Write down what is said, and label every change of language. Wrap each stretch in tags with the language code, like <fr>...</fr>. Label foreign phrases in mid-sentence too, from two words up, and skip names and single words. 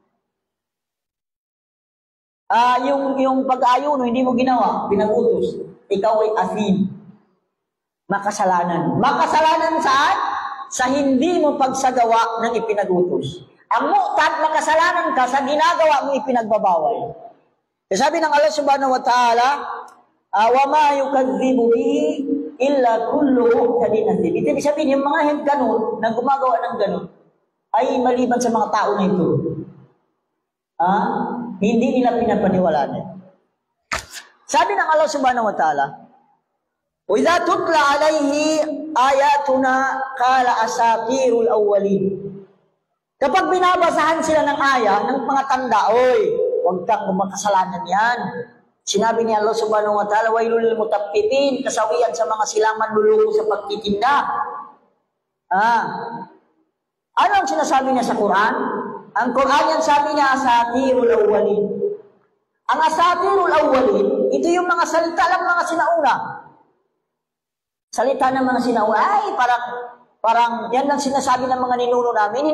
<tl>Yung pag-ayuno, hindi mo ginawa, pinag-utos. Ikaw ay asim. Makasalanan. Makasalanan saan? Sa hindi mo pagsagawa ng ipinag-utos. Ang mu'tad, makasalanan ka sa ginagawa mo ipinagbabawal. Sabi ng</tl> <ar>Allah سبحانه وتعالى، وما يكذب به إلا كل معتد أثيم.</ar> <tl>Ito ibig sabihin, yung mga ganun, na gumagawa ng ganun, ay maliban sa mga tao na ito. Hindi nila pinapaniwalaan. Sabi ng</tl> <ar>Allah سبحانه وتعالى, وَإِذَا تُتْلَى عَلَيْهِ آيَاتُنَا قَالَ أَسَاطِيرُ الْأَوَّلِينَ.</ar> <tl>Kapag binabasahan sila ng aya, ng mga tanda, oy, huwag kang makasalanan yan. Sinabi ni</tl> <ar>Allah سبحانه وتعالى, وَيْلُ لِلْمُطَفِّفِينَ,</ar> <tl>kasawian sa mga silang manluloko sa pagtitinda. Ano ang sinasabi niya sa Quran? Ang Quran yan sabi niya,</tl> <ar>أساطير الأولين.</ar> <tl>Ang</tl> <ar>أساطير الأولين,</ar> <tl>ito yung mga salita lang mga sinauna. Salita ng mga sinauna, ay parang yan lang sinasabi ng mga ninuno namin.</tl>